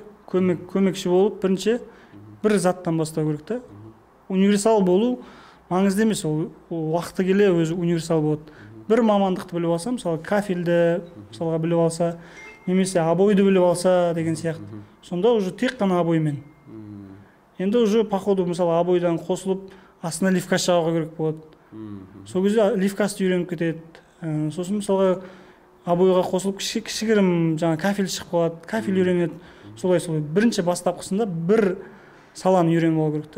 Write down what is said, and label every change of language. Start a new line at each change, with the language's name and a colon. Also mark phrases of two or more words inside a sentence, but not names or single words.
Kazakh: Көмекші болып бірінші бір заттан бастау керек та. Универсал болу маңызды емес, ол уақыты келе өзі универсал болады. Бір мамандықты біліп алса, мысалы кафельді мысалға біліп алса, немесе обойды біліп алса деген сияқты. Сонда уже тек қана обоймен. Енді уже
Russian: по ходу
Kazakh: мысалы обойдан қосылып, астына лифкас жағуға керек болады. Сол кезде лифкасты үйреніп кетеді. Сосын мысалға обойға қосылып кішігірім жаңа кафель шығып қалады, кафель үйренеді. Солай. Бірінші бастапқысында бір саланы үйреніп алу керек та.